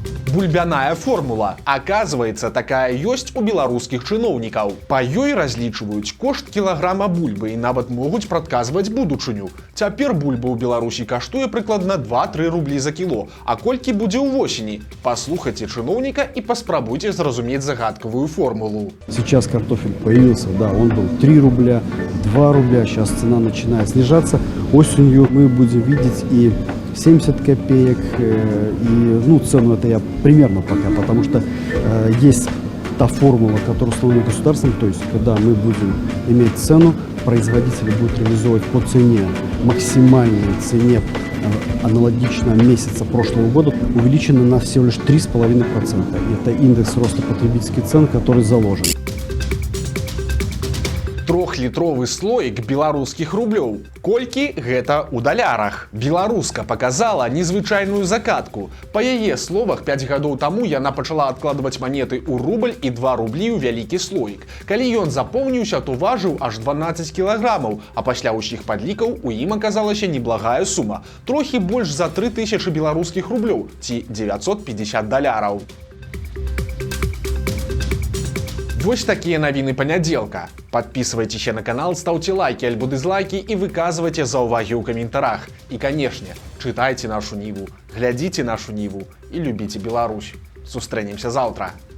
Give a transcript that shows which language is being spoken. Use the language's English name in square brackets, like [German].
[Belarusian] Бульбяная формула. Аказваецца, такая ёсць у беларускіх чыноўнікаў. Па ёй разлічваюць кошт кілаграма бульбы і нават могуць прадказваць будучыню. Цяпер бульба ў Беларусі каштуе прыкладна 2-3 рублі за кіло. А колькі будзе ўвосені? Паслухайце чыноўніка і паспрабуйце зразумець загадкавую формулу. [Russian] Сейчас картофель появился, да, он был 3 рубля, 2 рубля, сейчас цена начинает снижаться. Осенью мы будем видеть и 70 копеек, и цену это я примерно пока, потому что есть та формула, которая установлена государством, то есть когда мы будем иметь цену, производители будут реализовывать по цене, максимальной цене аналогичного месяца прошлого года, увеличена на всего лишь 3,5%. Это индекс роста потребительских цен, который заложен. [Belarusian] 3-літровы слоік беларускіх рублёў. Колькі гэта ў далярах? Беларуска паказала незвычайную закатку. Па яе словах, 5 гадоў таму яна пачала адкладваць манеты ў рубль і 2 рублі ў вялікі слоік. Калі ён запоўніўся, то важыў аж 12 кілаграмаў, а пасля ўсіх падлікаў у ім аказалася неблагая сума. Трохі больш за 3000 беларускіх рублёў, ці 950 даляраў. Вось такія навіны панядзелка. [Russian] Подписывайтеся на канал, ставьте лайки альбо дизлайки и выказывайте [Belarusian] заўвагі ў каментарах. [Russian] И, конечно, читайте нашу Ниву, глядите нашу Ниву и любите Беларусь. [Belarusian] Сустрэнемся [Russian] завтра.